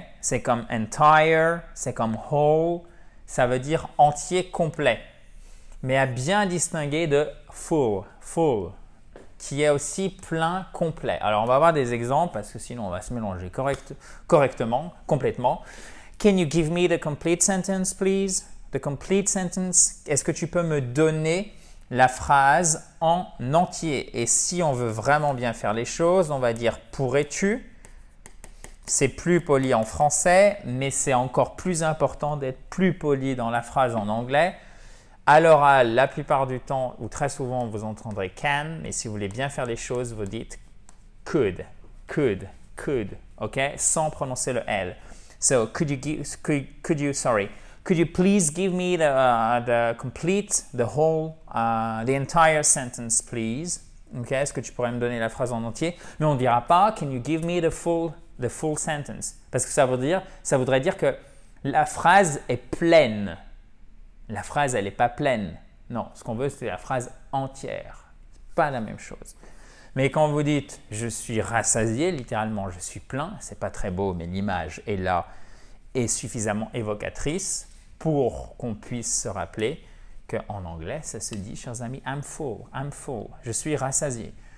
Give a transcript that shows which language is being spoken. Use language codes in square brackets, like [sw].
[fr] C'est comme entire, c'est comme whole. Ça veut dire entier, complet. Mais à bien distinguer de full, full, qui est aussi plein, complet. Alors, on va voir des exemples parce que sinon, on va se mélanger correctement, complètement. [en] Can you give me the complete sentence, please? The complete sentence. [fr] Est-ce que tu peux me donner la phrase en entier? Et si on veut vraiment bien faire les choses, on va dire pourrais-tu? C'est plus poli en français, mais c'est encore plus important d'être plus poli dans la phrase en anglais. À l'oral, la plupart du temps, ou très souvent, vous entendrez can, mais si vous voulez bien faire les choses, vous dites could, could, could, ok? Sans prononcer le L. [en] So, could you please give me the complete, the whole, the entire sentence, please? [fr] Okay, est-ce que tu pourrais me donner la phrase en entier? Mais on ne dira pas, [en] can you give me the full sentence? [fr] Parce que ça voudrait dire que la phrase est pleine. La phrase, elle n'est pas pleine. Non, ce qu'on veut, c'est la phrase entière. C'est pas la même chose. Mais quand vous dites « je suis rassasié », littéralement « je suis plein », c'est pas très beau, mais l'image est là et suffisamment évocatrice pour qu'on puisse se rappeler qu'en anglais, ça se dit, chers amis, [en] I'm full, [fr] je suis rassasié.